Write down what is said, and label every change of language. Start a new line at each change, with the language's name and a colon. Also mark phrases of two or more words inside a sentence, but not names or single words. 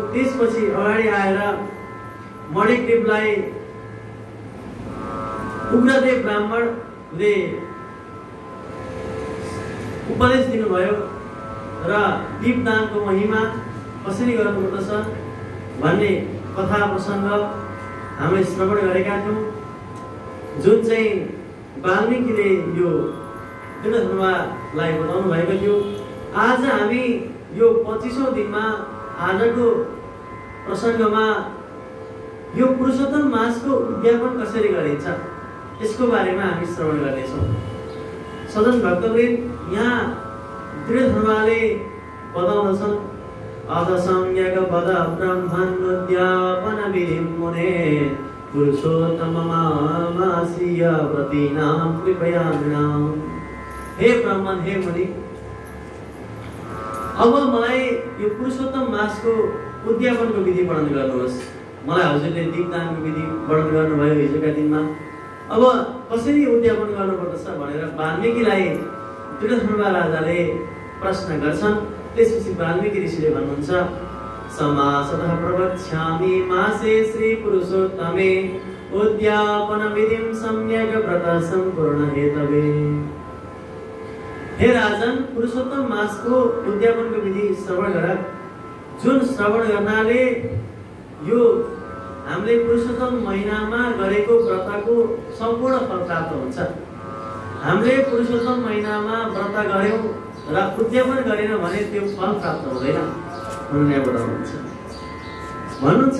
Nepali: त्यसपछि अगाडि आएर मणिग्रीवलाई उग्रदेव ब्राह्मणले उपदेश दिनुभयो र दीपदानको महिमा कसरी गर्नुपर्दछ भन्ने कथा प्रसङ्ग हामीले श्रवण गरेका थियौँ, जुन चाहिँ वाल्मीकिले यो धर्मलाई बताउनु भएको थियो। आज हामी यो 25औं दिनमा आजको प्रसङ्गमा यो पुरुषोत्तम मासको उद्यापन कसरी गरिन्छ यसको बारेमा हामी श्रवण गर्नेछौँ। सदन भक्तवृन्द, यहाँ दृढधर्मले बताउँदछन्,
Sanskrit: अथ सम्यक पद ब्रह्मन्नुद्यापन विधिं मुने पुरुषोत्तममासीय व्रतीनां कृपया नृणाम्।
Nepali: हे ब्राह्मण, हे मुनि, अब मलाई यो पुरुषोत्तम मासको उद्यापनको विधि वर्णन गर्नुहोस्। मलाई हजुरले दीपदानको विधि वर्णन गर्नुभयो हिजोका दिनमा। अब कसरी उद्यापन गर्नुपर्दछ भनेर वाल्मीकिलाई दृढधर्म राजाले प्रश्न गर्छन्। त्यसपछि वाल्मीकि ऋषिले भन्नुहुन्छ,
Sanskrit: समासतः प्रवक्ष्यामि मासे श्री पुरुषोत्तमे उद्यापन विधिं सम्यक व्रत सम्पूर्ण हेतवे।
Nepali: हे राजन, पुरुषोत्तम मासको उद्यापनको विधि श्रवण गर, जुन श्रवण गर्नाले यो हामीले पुरुषोत्तम महिनामा गरेको व्रतको सम्पूर्ण फल प्राप्त हुन्छ। हामीले पुरुषोत्तम महिनामा व्रत गर्यौं र उद्यापन गरेन भने त्यो फल प्राप्त हुँदैन भनेर भन्नुहुन्छ।